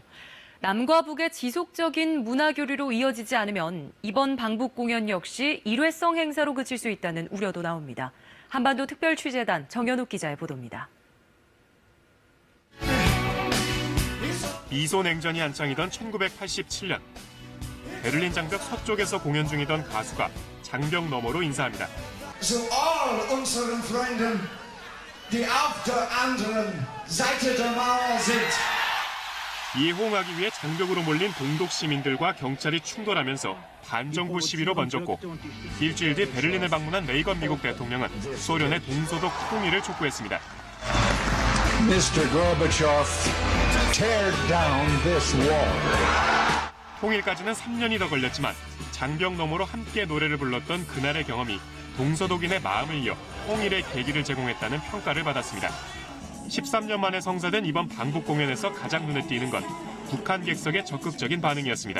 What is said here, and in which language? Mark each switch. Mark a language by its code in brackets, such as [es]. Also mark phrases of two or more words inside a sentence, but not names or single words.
[ko] 남과 북의 지속적인 문화교류로 이어지지 않으면 이번 방북 공연 역시 일회성 행사로 그칠 수 있다는 우려도 나옵니다. 한반도 특별취재단 정연욱 기자의 보도입니다. 미소 냉전이 한창이던 1987년 베를린 장벽 서쪽에서 공연 중이던 가수가 장벽 너머로 인사합니다. [de] So all unseren Freunden, die auf der anderen Seite der Mauer sind. [ko] 이에 호응하기 위해 장벽으로 몰린 동독 시민들과 경찰이 충돌하면서 반정부 시위로 번졌고 일주일 뒤 베를린을 방문한 레이건 미국 대통령은 소련의 동서독 통일을 촉구했습니다. [en] Mr. Gorbachev, tear down this wall. [ko] 통일까지는 3년이 더 걸렸지만 장벽 너머로 함께 노래를 불렀던 그날의 경험이 동서독인의 마음을 이어 통일의 계기를 제공했다는 평가를 받았습니다. 13년 만에 성사된 이번 방북 공연에서 가장 눈에 띄는 건 북한 객석의 적극적인 반응이었습니다.